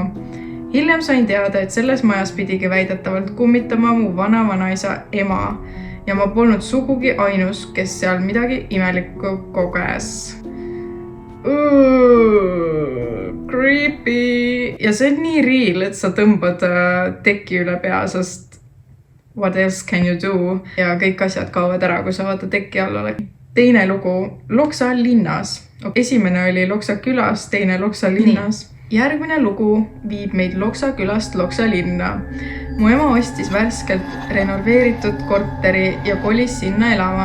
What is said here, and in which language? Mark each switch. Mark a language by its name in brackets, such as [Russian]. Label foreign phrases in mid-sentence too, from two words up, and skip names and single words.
[Estonian] Hiljem sain teada, et selles majas pidigi väidetavalt kummitama mu vanavanaisa ema ja ma polnud sugugi ainus, kes seal midagi imelikku koges. Creepy! Ja see on nii real, et sa tõmbad teki üle pea, sest [English] what else can you do? [Estonian] Ja kõik asjad kaovad ära, kui sa vaata teki all oled. Teine lugu Loksa linnas. Esimene oli Loksa külas, teine Loksa linnas. Järgmine lugu viib meid Loksa külast Loksa linna. Mu ema ostis värskelt renoveeritud korteri ja kolis sinna elama.